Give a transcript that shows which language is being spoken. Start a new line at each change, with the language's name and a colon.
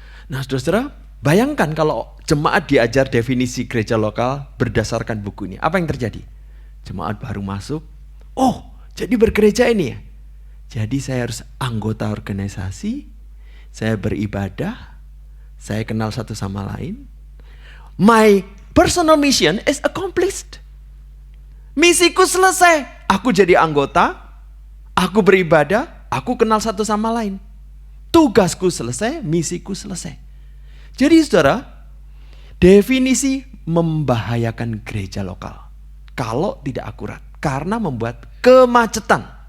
Indonesian: Nah, saudara-saudara, bayangkan kalau jemaat diajar definisi gereja lokal berdasarkan buku ini, apa yang terjadi? Jemaat baru masuk, oh, jadi bergereja ini ya. Jadi saya harus anggota organisasi, saya beribadah, saya kenal satu sama lain.
English: My personal mission is accomplished.
Indonesian: Misiku selesai. Aku jadi anggota, aku beribadah, aku kenal satu sama lain. Tugasku selesai, misiku selesai. Jadi saudara, definisi membahayakan gereja lokal kalau tidak akurat, karena membuat kemacetan.